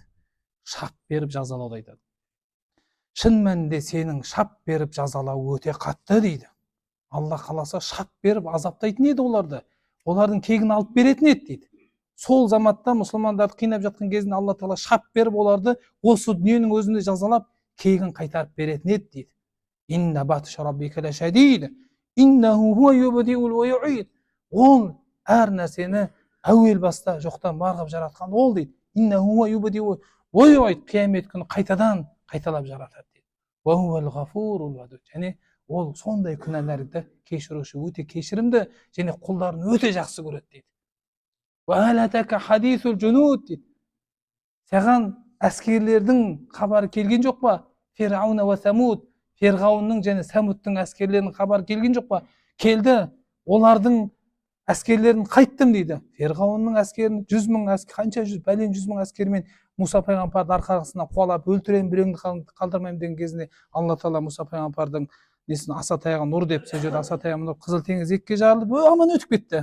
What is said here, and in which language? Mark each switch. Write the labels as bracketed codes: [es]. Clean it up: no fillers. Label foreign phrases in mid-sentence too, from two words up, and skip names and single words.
[kk] Шап беріп жазалауды айтады. Шын мәнінде сенің шап беріп жазалау өте қатты дейді. Алла қаласа шап беріп азаптайтын еді оларды. Олардың кегін алып беретін еді дейді. Сол заматта мұсылмандарды қинап жатқан кезінде Алла тағала шап беріп оларды осы дүниенің өзінде жазалап, кегін қайтарып беретін еді дейді. [ar] إن بطش ربك لشديد. إنه هو يبدئ ويعيد. [kk] Ол әр нәрсені әуел баста жоқтан бар қылып жаратқан ол дейді. [ar] إنه هو يبدئ ويعيد. [kk] Қиямет күні қайтадан қайталап жаратады дейді. [ar] وهو الغفور الودود. [kk] Және ол сондай күнәларды кешіруші, өте кешірімді және құлдарын өте жақсы көреді дейді. [ar] وهل أتاك حديث الجنود дейді. [kk] Саған әскерлердің хабары келген жоқ па? [ar] فرعون وثمود. [kk] Фирғауынның және Самудтың әскерлерінің хабары келген жоқ па? Келді. Олардың әскерлерін қайттым дейді. Ферғауынның әскерін 100 мың әскер, қанша бәлен 100 мың әскермен Мұса пайғамбарды арқасына қуалап өлтіремін, біреуіңді қалдырмаймын деген кезінде Алла тағала Мұса пайғамбардың несін аса таяғын ұр деп, сол жерде аса таяғын ұрып Қызыл теңіз екіге жарылып аман өтіп кетті.